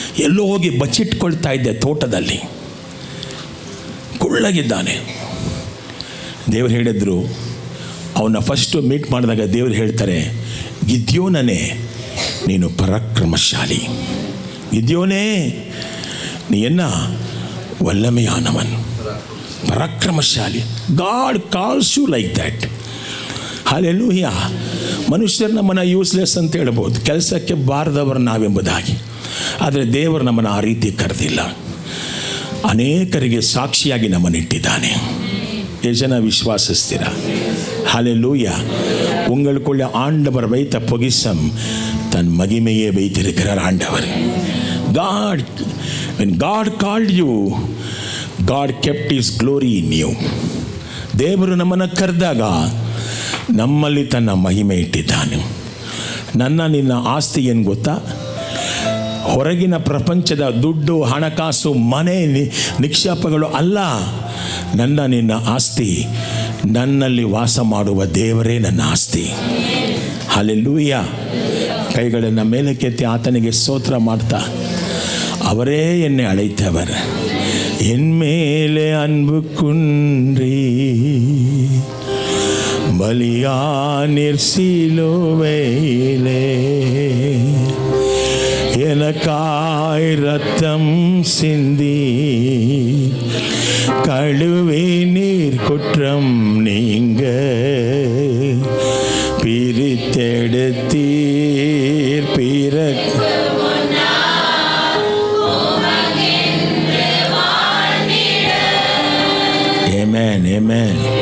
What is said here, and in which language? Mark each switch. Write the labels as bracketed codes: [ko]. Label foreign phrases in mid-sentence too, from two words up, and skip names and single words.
[kn] ಎಲ್ಲೋ ಹೋಗಿ ಬಚ್ಚಿಟ್ಕೊಳ್ತಾ ಇದ್ದೆ ತೋಟದಲ್ಲಿ. ಕುಳ್ಳಗಿದ್ದಾನೆ. ದೇವರು ಹೇಳಿದ್ರು, ಅವನ್ನ ಫಸ್ಟು ಮೀಟ್ ಮಾಡಿದಾಗ ದೇವರು ಹೇಳ್ತಾರೆ, ಗಿದ್ಯೋನನೇ ನೀನು ಪರಾಕ್ರಮಶಾಲಿ, ಗಿದ್ಯೋನೇ ನೀ [ta] என்ன வல்லமையானவன், [kn] ಪರಾಕ್ರಮಶಾಲಿ. [en] God calls you like that. ಹಲ್ಲೆಲೂಯಾ. [kn] ಮನುಷ್ಯರು ನಮ್ಮನ್ನು ಯೂಸ್ಲೆಸ್ ಅಂತ ಹೇಳ್ಬೋದು, ಕೆಲಸಕ್ಕೆ ಬಾರದವರು ನಾವೆಂಬುದಾಗಿ. ಆದರೆ ದೇವರು ನಮ್ಮನ್ನು ಆ ರೀತಿ ಕರೆದಿಲ್ಲ. ಅನೇಕರಿಗೆ ಸಾಕ್ಷಿಯಾಗಿ ನಮ್ಮನ್ನಿಟ್ಟಿದ್ದಾನೆ. ಎಷ್ಟು ಜನ ವಿಶ್ವಾಸಿಸ್ತೀರ? [ta] ஹல்லேலூயா. உங்களுக்குள்ள ஆண்டவர் வைத்த பொக்கிஷம் தன் மகிமையை வைத்திருக்கிறார் ஆண்டவர். [en] God, when God called you, God kept his glory in you. [kn] ದೇವರು ನಮ್ಮನ್ನು ಕರೆದಾಗ ನಮ್ಮಲ್ಲಿ ತನ್ನ ಮಹಿಮೆ ಇಟ್ಟಿದ್ದಾನೆ. ನಿನ್ನ ಆಸ್ತಿ ಏನು ಗೊತ್ತಾ? ಹೊರಗಿನ ಪ್ರಪಂಚದ ದುಡ್ಡು, ಹಣಕಾಸು, ಮನೆ, ನಿಕ್ಷೇಪಗಳು ಅಲ್ಲ. ನಿನ್ನ ಆಸ್ತಿ ನನ್ನಲ್ಲಿ ವಾಸ ಮಾಡುವ ದೇವರೇ ನನ್ನ ಆಸ್ತಿ. ಹಲ್ಲೆಲೂಯಾ. ಕೈಗಳನ್ನು ಮೇಲಕ್ಕೆತ್ತಿ ಆತನಿಗೆ ಸ್ತೋತ್ರ ಮಾಡ್ತಾ, [ta] அவரே என்னை அழைத்தவர், என் மேலே அன்பு குன்றி பலியானீர் சிலுவையிலே, எனக்காய் ரத்தம் சிந்தி கழுவி நீர் குற்றம் நீங்க பிரித்தெடுத்தீர் [en] Amen, amen.